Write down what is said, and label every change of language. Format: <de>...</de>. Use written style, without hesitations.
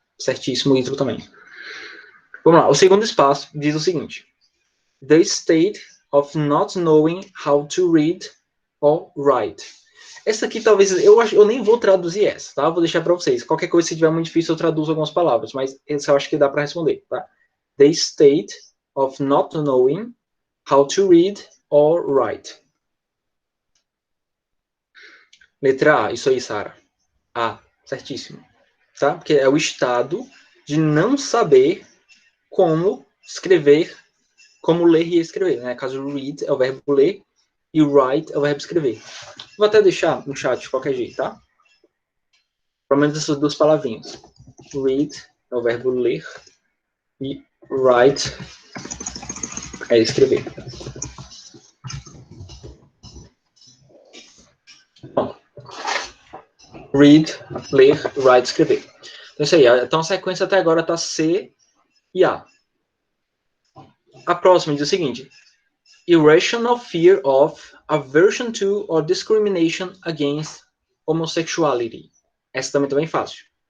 <pt>Certíssimo, Ítalo também. Vamos lá. O segundo espaço diz o seguinte:</pt> <en>the state of not knowing how to read or write.</en> <pt>Essa aqui talvez, eu nem vou traduzir essa, tá? Vou deixar para vocês. Qualquer coisa, se tiver muito difícil, eu traduzo algumas palavras, mas essa eu acho que dá para responder, tá?</pt> <en>The state of not knowing how to read or write.</en> <pt>Letra A, isso aí, Sara. A, certíssimo. Tá? Porque é o estado de não saber como escrever, como ler e escrever, né? Caso read é o verbo ler e write é o verbo escrever. Vou até deixar no chat de qualquer jeito, tá? Pelo menos essas duas palavrinhas. Read é o verbo ler e write é escrever. Bom, read, ler, write, escrever. Então, isso aí. Então, a sequência até agora está C e A. A próxima diz o seguinte:</pt> <en>irrational fear of, aversion to or discrimination against homosexuality.</en> <pt>Essa também tá bem fácil.</pt>